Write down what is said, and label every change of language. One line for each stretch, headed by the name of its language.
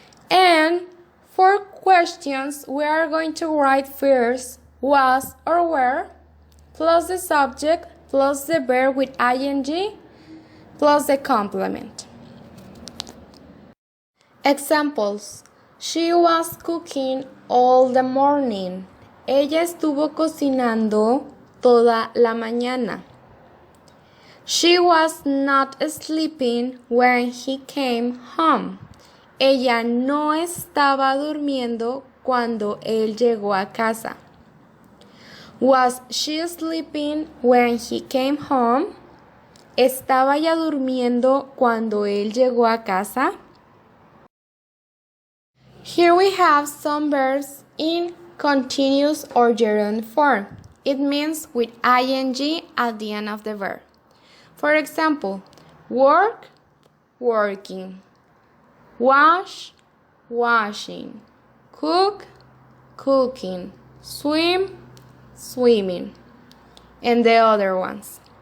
English: And for questions, we are going to write first was or were plus the subject plus the verb with ing plus the complement. Examples. She was cooking all the morning.
Spanish: Ella estuvo cocinando toda la mañana.
English: She was not sleeping when he came home.
Spanish: Ella no estaba durmiendo cuando él llegó a casa.
English: Was she sleeping when he came home?
Spanish: ¿Estaba ya durmiendo cuando él llegó a casa?
English: Here we have some verbs in continuous or gerund form. It means with ing at the end of the verb. For example, work, working, wash, washing, cook, cooking, swim, swimming, and the other ones.